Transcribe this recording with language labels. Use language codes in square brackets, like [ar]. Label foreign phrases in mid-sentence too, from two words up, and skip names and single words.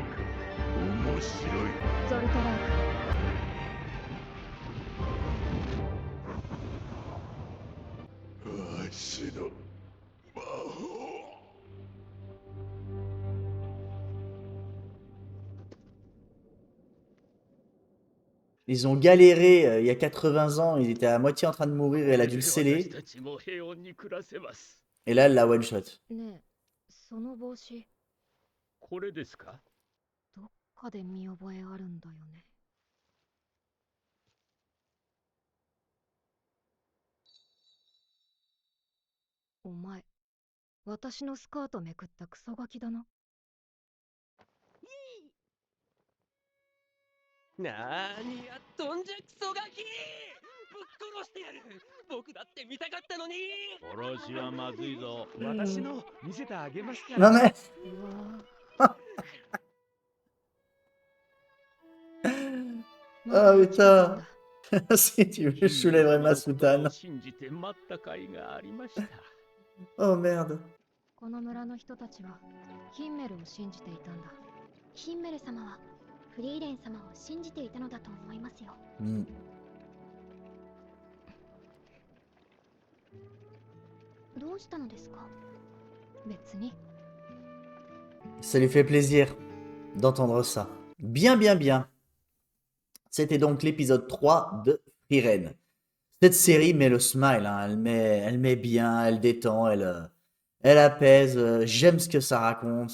[ja] 面白い。ゾルトラーク、わしの魔法。 [fr] Ils ont galéré il y a 80 ans, ils étaient à moitié en train de mourir et elle a dû le [ja] 私 [fr] sceller. [ja] たちも平穏に暮らせます。 [fr] Et là, elle la [en] one shot. [ja] ねえ、その帽子これですか？どっかで見覚えあるんだよね。お前、私のスカートめくったクソガキだな。なーにやっとんじゃクソガキ、ぶっ殺してやる。僕だって見たかったのに。殺しはまずいぞ。私の見せてあげますか [fr] Non [ja] ら。 [fr] mais... うわ Ah ぁ。 putain. Si tu veux, je soulèverai ma [ja] を [fr] soutane. [ja] 信じて待った甲斐がありました。 [fr] Oh merde. [ja] この村の人たちはヒンメルを信じていたんだ。ヒンメル様はフリーレン様を信じていたのだと思いますよ。 Hmm. どうしたのですか？別に。 [fr] Ça lui fait plaisir d'entendre ça. Bien, bien, bien. C'était donc l'épisode 3 de Frieren. Cette série met le smile, hein. Elle met bien, elle détend, elle apaise. J'aime ce que ça raconte.